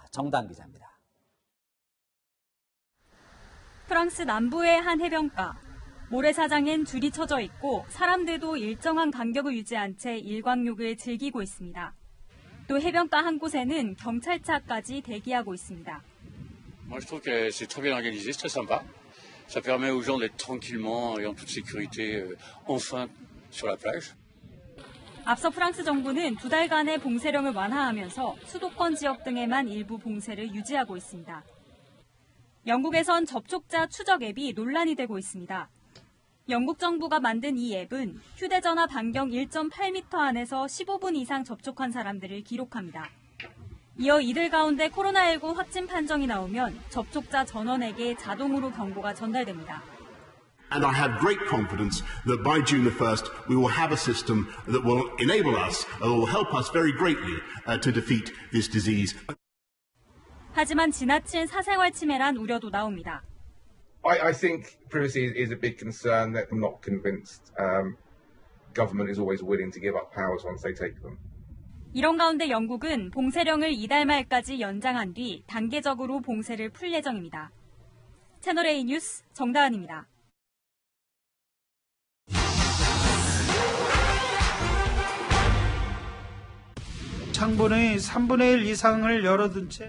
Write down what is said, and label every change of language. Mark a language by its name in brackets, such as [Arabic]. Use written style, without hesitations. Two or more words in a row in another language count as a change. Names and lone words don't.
[Korean] 정당 기자입니다. 프랑스 남부의 한 해변가. 모래사장엔 줄이 쳐져 있고 사람들도 일정한 간격을 유지한 채 일광욕을 즐기고 있습니다. 또 해변가 한 곳에는 경찰차까지 대기하고 있습니다. [French] Moi, je trouve que c'est très bien organisé, c'est très sympa. Ça permet aux gens d'être tranquillement et en toute sécurité enfin sur la plage. [Korean] 앞서 프랑스 정부는 2달간의 봉쇄령을 완화하면서 수도권 지역 등에만 일부 봉쇄를 유지하고 있습니다. 영국에선 접촉자 추적 앱이 논란이 되고 있습니다. 영국 정부가 만든 이 앱은 휴대전화 반경 1.8m 안에서 15분 이상 접촉한 사람들을 기록합니다. 이어 이들 가운데 코로나19 확진 판정이 나오면 접촉자 전원에게 자동으로 경고가 전달됩니다. [English] And I have great confidence that by June the 1st we will have a system that will enable us, will help us very greatly to defeat this disease. [Korean] 하지만 지나친 사생활 침해란 우려도 나옵니다. [English] I think privacy is a big concern that I'm not convinced government is always willing to give up powers once they take them. [Korean] 이런 가운데 영국은 봉쇄령을 이달 말까지 연장한 뒤 단계적으로 봉쇄를 풀 예정입니다. 채널A 뉴스 정다은입니다. 창문의 3분의 1 이상을 열어둔 채